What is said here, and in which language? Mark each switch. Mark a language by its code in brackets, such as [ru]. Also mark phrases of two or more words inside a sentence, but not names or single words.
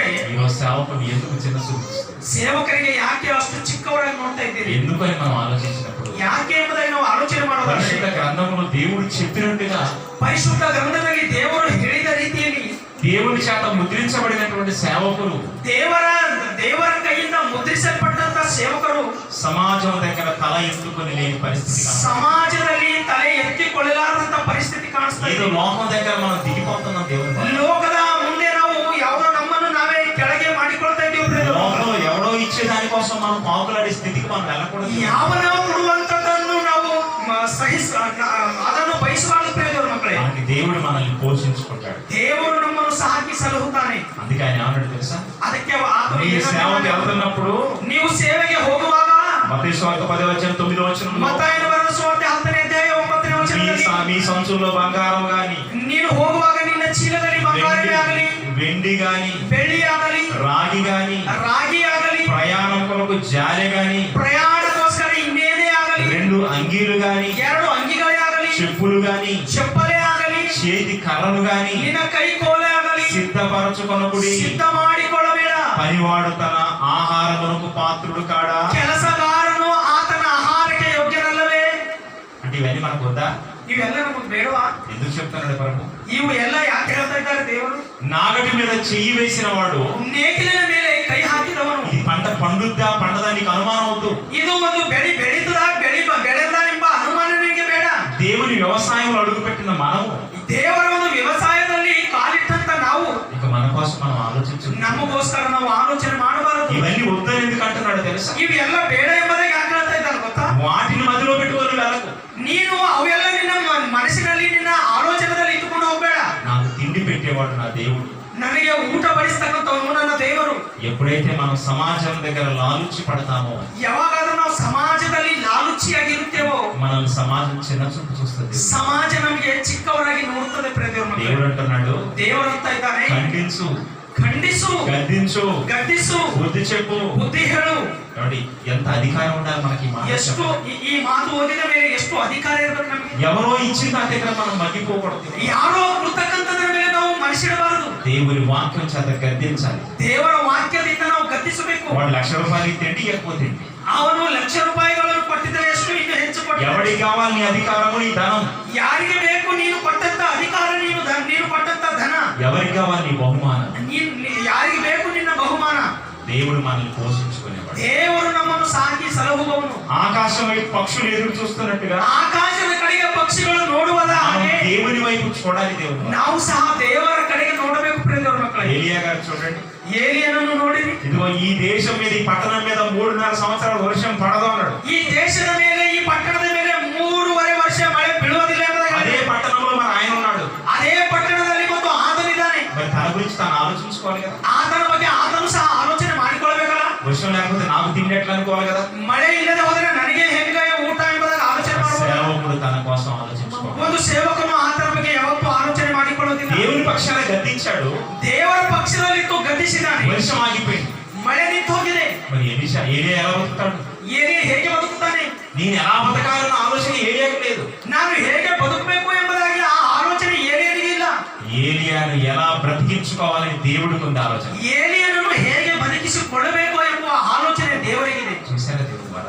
[te] ఈరోజు సేవకుడు ఎందుకు చిన్న చూపు ఇస్తుంది? [kn] ಸೇವಕರಿಗೆ ಯಾಕೆ ಅಷ್ಟು ಚಿಕ್ಕವರಾಗಿ ನೋಡ್ತಾ ಇದ್ದೀರಿ? [te] ఎందుకని మనం ఆలోచించినప్పుడు [kn] ಯಾಕೆ ಎಂಬುದಾಗಿ ನಾವು ಆಲೋಚನೆ [te] పరిశుద్ధ [kn] ಮಾಡೋದಾದ್ರೆ [te] గ్రంథములో దేవుడు చెప్పినట్టుగా [kn] ಪರಿಶುದ್ಧ ಗ್ರಂಥದಲ್ಲಿ ದೇವರು ಹೇಳಿದ ರೀತಿಯಲ್ಲಿ [te] దేవుని చేత ముద్రించబడినటువంటి సేవకులు [kn] ದೇವರ ಕೈಯಿಂದ ಮುದ್ರಿಸಲ್ಪಟ್ಟಂತ ಸೇವಕರು [te] సమాజం దగ్గర తల ఎత్తుకొని లేని పరిస్థితి కాదు. [kn] ಸಮಾಜದಲ್ಲಿ ತಲೆ ಎತ್ತಿಕೊಳ್ಳಲಾರದಂತ ಪರಿಸ್ಥಿತಿ ಕಾಣಿಸ್ತಾ [te] ఏదో [kn] ಇದೆ. [te] లోకం దగ్గర మనం దిగిపోతున్నాం దేవుని వల్ల. [kn] ಲೋಕದ ಮುಂದೆ ನಾವು ಯಾವುದೋ ನಮ್ಮನ್ನು ನಾವೇ ಕೆಳಗೆ ಮಾಡಿಕೊಳ್ತಾ ಇದ್ದೀವಿ. [te] లోకంలో ఎవడో ఇచ్చే దానికోసం మనం పాకులాడే స్థితికి మనం వెళ్ళకూడదు. [kn] ಯಾವನ ಕೊಡುವಂತದನ್ನು ನಾವು ಅದನ್ನು ಬಯಸಬಾರದು ಪ್ರಿಯದೇವರ ಮಕ್ಕಳೇ. [te] మనకి దేవుడు మనల్ని పోషించుకుంటాడు. [kn] ದೇವರು ನಮ್ಮನ್ನು ಸಾಕಿ ಸಲಹುತ್ತಾನೆ. [te] అందుకే ఆయన ఏమన్నాడు తెలుసా? [kn] ಅದಕ್ಕೆ ಆತನು [te] నీ సేవకి వెళ్తున్నప్పుడు [kn] ನೀವು ಸೇವೆಗೆ ಹೋಗುವಾಗ [te] మత్తయి సువార్త 10:9 [kn] ಮತ್ತಾಯನ ಬರೆದ ಸುವಾರ್ತೆ 10ನೇ ಅಧ್ಯಾಯ 9ನೇ ವಚನದಲ್ಲಿ [te] మీ సంచుల్లో బంగారం గాని [kn] ನೀನು ಹೋಗುವಾಗ ನಿನ್ನ ಚೀಲದಲ್ಲಿ ಬಂಗಾರವೇ ಆಗಲಿ, [te] వెండి గాని [kn] ಬೆಳ್ಳಿ ಆಗಲಿ, [te] రాగి గాని [kn] ರಾಗಿ ಆಗಲಿ, [te] ప్రయాణం కొరకు జాలె గాని [kn] ಪ್ರಯಾಣಕ್ಕೋಸ್ಕರ ಇನ್ನೇನೇ ಆಗಲಿ, [te] 2 అంగీలు గాని [kn] 2 ಅಂಗಿಗಳೇ ಆಗಲಿ, [te] చెప్పులు గాని [kn] ಚಪ್ಪಲೇ ಆಗಲಿ, [te] చేతి కర్రలు గాని [kn] ನಿನ್ನ ಕೈ ಕೋಲೆ ಆಗಲಿ [te] సిద్ధపరచుకొనకుడి. [kn] ಸಿದ್ಧ ಮಾಡಿಕೊಳ್ಳಬೇಡ. [te] పనివాడు తన ఆహారమునకు పాత్రుడు కాడా? [kn] ಕೆಲಸಗಾರನು ಆತನ ಆಹಾರಕ್ಕೆ ಯೋಗ್ಯನಲ್ಲವೇ? [te] అంటే ఇవన్నీ మనకు వద్దా? [kn] ಇವೆಲ್ಲ ನಮಗೆ ಬೇಡವಾ? [te] ఎందుకు చెప్తున్నాడు ప్రభు? [kn] ಇವು ಎಲ್ಲ ಯಾಕೆ ಹೇಳ್ತಾ ಇದ್ದಾರೆ ದೇವರು? [te] నాగటి మీద చెయ్యి వేసిన వాడు [kn] ನೇಗಿಲಿನ ಮೇಲೆ ಕೈ ಹಾಕಿದವನು [te] ఇది పంట పండుద్దా పండదా నీకు అనుమానం అవుతూ. [kn] ಇದು ಒಂದು ಬೆಳೀತದ ಬೆಳೆದ ಎಂಬ ಅನುಮಾನ ನಿಮಗೆ ಬೇಡ. [te] దేవుని వ్యవసాయంలో అడుగుపెట్టిన మనము [kn] ದೇವರ ಒಂದು ವ್ಯವಸಾಯದಲ್ಲಿ ಕಾಲಿಟ್ಟಂತ ನಾವು [te] ఇక మన కోసం మనం ఆలోచించు. [kn] ನಮಗೋಸ್ಕರ ನಾವು ಆಲೋಚನೆ ಮಾಡಬಾರದು. [te] ఇవన్నీ వద్దని ఎందుకు అంటున్నాడు తెలుసా? [kn] ಇವೆಲ್ಲ ಬೇಡ ಎಂಬುದಾಗಿ ಯಾಕೆ ಹೇಳ್ತಾ ಇದ್ದಾರೆ ಗೊತ್ತಾ? [te] వాటిని మదిలో పెట్టుకొని వెళ్ళకు. [kn] ನೀನು ಅವೆಲ್ಲ ನಿನ್ನ ಮನಸ್ಸಿನಲ್ಲಿ ನಿನ್ನ ಆಲೋಚನೆಯಲ್ಲಿ ಇಟ್ಟುಕೊಂಡು ಹೋಗಬೇಡ. [te] నాకు తిండి పెట్టేవాడు నా దేవుడు. [kn] ನನಗೆ ಊಟ ಬಡಿಸ್ತಕ್ಕಂಥವನು ನನ್ನ ದೇವರು. [te] ఎప్పుడైతే మనం సమాజం దగ్గర లాలుచి పడతామో [kn] ಯಾವಾಗಾದ್ರೂ ನಾವು ಸಮಾಜದಲ್ಲಿ ಲಾಲುಚಿಯಾಗಿರುತ್ತೇವೋ [te] మనల్ని సమాజం చిన్న చూపు చూస్తుంది. [kn] ಸಮಾಜ ನಮಗೆ ಚಿಕ್ಕವರಾಗಿ ನೋಡುತ್ತದೆ. [te] దేవుడు అంటున్నాడు [kn] ದೇವರಂತ ಇದ್ದಾನೆ, [te] ఖండించు, [kn] ಖಂಡಿಸು, [te] గద్దించు, [kn] ಗದ್ದಿಸು, [te] బుద్ధి చెప్పు. [kn] ಬುದ್ಧಿ ಹೇಳು. [te] కాబట్టి ఎంత అధికారం ఉండాలి మనకి ఈ మాట [kn] ಎಷ್ಟು [te] చెప్పడానికి. [kn] ಈ ಮಾತು ಓದಿದ ಮೇಲೆ ಎಷ್ಟು ಅಧಿಕಾರ ಇರಬೇಕು ನಮಗೆ. [te] ఎవరో ఇచ్చిన దాని దగ్గర మనం మగ్గిపోకూడదు. [kn] ಯಾರೋ ಕೊಡ್ತಕ್ಕಂಥದ್ರ ಮೇಲೆ ನಾವು ಮನಸ್ಸಿಡಬಾರದು. [te] దేవుని వాక్యం చేత గద్దించాలి. [kn] ದೇವರ ವಾಕ್ಯದಿಂದ ನಾವು ಗದ್ದಿಸಬೇಕು. [te] వాడు ₹1,00,000 తిండి ఎక్కువ తిండి. [kn] ಅವನು ₹1,00,000 ಕೊಟ್ಟಿದ್ದರೆ ಎಷ್ಟು ಇನ್ನು ಹೆಚ್ಚು ಕೊಟ್ಟ. [te] ఎవడికి కావాలి నీ అధికారము నీ ధనం? [kn] ಯಾರಿಗೆ ಬೇಕು ನೀನು ಕೊಟ್ಟಂತ ಅಧಿಕಾರ, ನೀನು ಕೊಟ್ಟಂತ ಧನ? [te] ఎవరికి కావాలి నీ బహుమానం? [kn] ಯಾರಿಗೆ ಬೇಕು ನಿನ್ನ ಬಹುಮಾನ? [te] దేవుడు మనల్ని పోషించుకునేవాడు. [kn] ದೇವರು ನಮ್ಮನ್ನು ಸಾಕಿ ಸಲಹುವವನು. [te] ఆకాశం వైపు పక్షులు ఎదురు చూస్తున్నట్టుగా [kn] ಆಕಾಶದ ಕಡೆಗೆ ಪಕ್ಷಿಗಳು ನೋಡುವುದ [te] మనం [kn] ಹಾಗೆ [te] దేవుని వైపు చూడాలి. దేవుడు [kn] ನಾವು ಸಹ ದೇವರ ಕಡೆಗೆ ನೋಡಬೇಕು ಪ್ರಿಯದೇವರ ಮಕ್ಕಳೇ. [te] ఏలియా గారు చూడండి, [kn] ಏಲಿಯನನ್ನು ನೋಡಿರಿ. [te] ఇదిగో ఈ దేశం మీద ఈ పట్టణం మీద 3.5 సంవత్సరాల వర్షం పడదు అన్నాడు. [kn] ಈ ದೇಶದ ಮೇಲೆ, ಈ ಪಟ್ಟಣದ ಮೇಲೆ 3.5 ವರ್ಷ ಮಳೆ ಬೀಳುವುದಿಲ್ಲ ಎಂಬುದಾಗಿ [te] అదే పట్టణంలో మరి ఆయన ఉన్నాడు. [kn] ಅದೇ ಪಟ್ಟಣದಲ್ಲಿ ಮತ್ತು ಆತನಿದ್ದಾನೆ. [te] మరి తన గురించి తాను ఆలోచించుకోవాలి కదా. [kn] ಆತನ ಬಗ್ಗೆ ಆತನು ಸಹ ಆಲೋಚನೆ ಮಾಡಿಕೊಳ್ಳಬೇಕಲ್ಲ. [te] వర్షం లేకపోతే నాకు తిండి ఎట్లా అనుకోవాలి కదా. [kn] ಮಳೆ ಇಲ್ಲದೆ ಹೋದರೆ ನನಗೆ ಹೆಂಗೆ ಊಟ ಎಂಬುದಾಗಿ ಆಲೋಚನೆ ಮಾಡಬಹುದು. [te] సేవకుడు తన కోసం ఆలోచించుకోవాలి. [kn] ಒಂದು ಸೇವಕನು ಆತನ ಬಗ್ಗೆ ಯಾವತ್ತೂ ಆಲೋಚನೆ ಮಾಡಿಕೊಳ್ಳುವುದಿಲ್ಲ. [te] దేవుని పక్షాన గద్దించాడు, [kn] ದೇವರ ಪಕ್ಷದಲ್ಲಿತ್ತು ಗದ್ದಿಸಿದ್ದಾನೆ. [te] వర్షం ఆగిపోయింది. [kn] ಮಳೆ ನಿಂತು ಹೋಗಿದೆ. [te] మరి ఏలియా ఎలా బతుకుతాడు? [kn] ಏಲಿಯ ಹೇಗೆ ಬದುಕುತ್ತಾನೆ? [te] నేను ఎలా బతకాలన్న ఆలోచన ఏలియాకి లేదు. [kn] ನಾನು ಹೇಗೆ ಬದುಕಬೇಕು ಎಂಬುದಾಗಿ ಆ ಆಲೋಚನೆ ಏಲಿಯನಿಗೆ ಇಲ್ಲ. [te] ఏలియాను ఎలా బ్రతికించుకోవాలని దేవుడికి ఉంది ఆలోచన. [kn] ಏಲಿಯನನ್ನು ಹೇಗೆ ಬದುಕಿಸಿಕೊಳ್ಳಬೇಕು ಎಂಬ ಆಲೋಚನೆ ದೇವರಿಗಿದೆ. [te] చూసారా దేవుడు వల్ల?